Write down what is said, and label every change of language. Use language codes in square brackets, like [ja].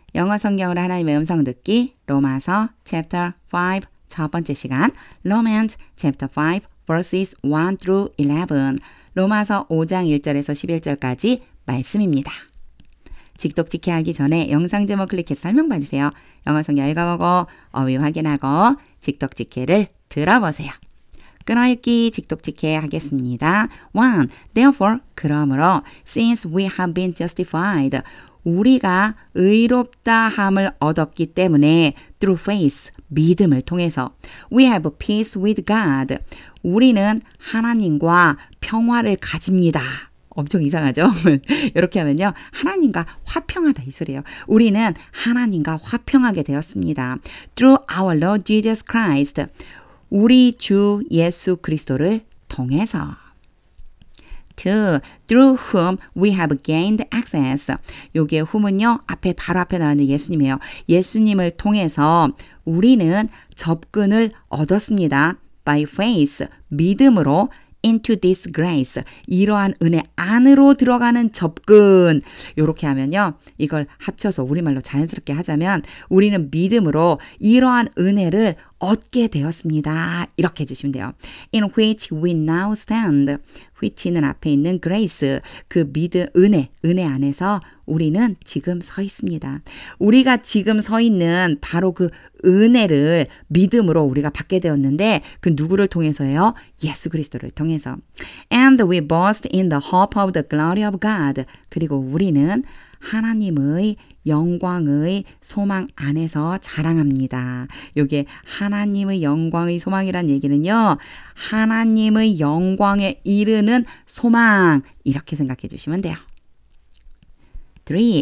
[ko] 영어 성경으로 하나님의 음성 듣기 로마서 chapter 5 첫 번째 시간 [en] Romans chapter 5 verses 1 through 11 [ko] 로마서 5장 1절에서 11절까지 말씀입니다. 직독직해 하기 전에 영상 제목 클릭해서 설명 봐주세요. 영어 성경 읽어보고 어휘 확인하고 직독직해를 들어보세요. 끊어읽기 직독직해 하겠습니다. 1. [en] Therefore, [ko] 그러므로 [en] since we have been justified [ko] 우리가 의롭다 함을 얻었기 때문에 [en] through faith, [ko] 믿음을 통해서 [en] we have peace with God [ko] 우리는 하나님과 평화를 가집니다. 엄청 이상하죠? 이렇게 하면요. 하나님과 화평하다 이 소리예요. 우리는 하나님과 화평하게 되었습니다. [en] Through our Lord Jesus Christ [ko] 우리 주 예수 그리스도를 통해서 2. [en] Through whom we have gained access. [ko] 요게 whom은요. 바로 앞에 나오는 예수님이에요. 예수님을 통해서 우리는 접근을 얻었습니다. [en] By faith, [ko] 믿음으로 [en] into this grace, [ko] 이러한 은혜 안으로 들어가는 접근. 이렇게 하면요. 이걸 합쳐서 우리말로 자연스럽게 하자면 우리는 믿음으로 이러한 은혜를 얻게 되었습니다. 이렇게 해주시면 돼요. [en] In which we now stand. [ko] which는 앞에 있는 grace, 그 믿음, 은혜 안에서 우리는 지금 서 있습니다. 우리가 지금 서 있는 바로 그 은혜를 믿음으로 우리가 받게 되었는데 그 누구를 통해서요? 예수 그리스도를 통해서. [en] And we boast in the hope of the glory of God. [ko] 그리고 우리는 하나님의 영광의 소망 안에서 자랑합니다. 이게 하나님의 영광의 소망이란 얘기는요. 하나님의 영광에 이르는 소망 이렇게 생각해 주시면 돼요. 3.